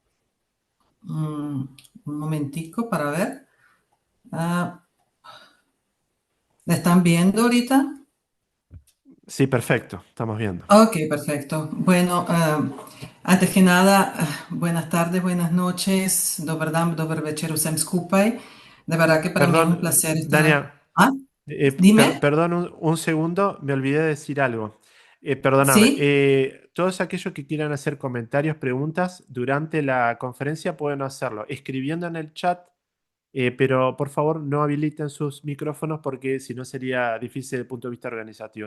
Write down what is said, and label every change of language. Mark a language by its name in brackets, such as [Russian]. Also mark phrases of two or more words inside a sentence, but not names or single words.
[Spanish] Un momentico para ver. Ah, ¿La están viendo ahorita? Sí, perfecto, estamos viendo. Ok, perfecto. Bueno, antes que nada, buenas tardes, buenas noches. [Slovenian] Dobar dan, dobar večer vsem skupaj. [Spanish] De verdad que para mí es un Perdón, placer estar. Dania, Ah, dime. perdón un segundo, me olvidé de decir algo. Perdóname, Sí. todos aquellos que quieran hacer comentarios, preguntas durante la conferencia pueden hacerlo escribiendo en el chat. Pero por favor no habiliten sus micrófonos porque si no sería difícil desde el punto de vista organizativo.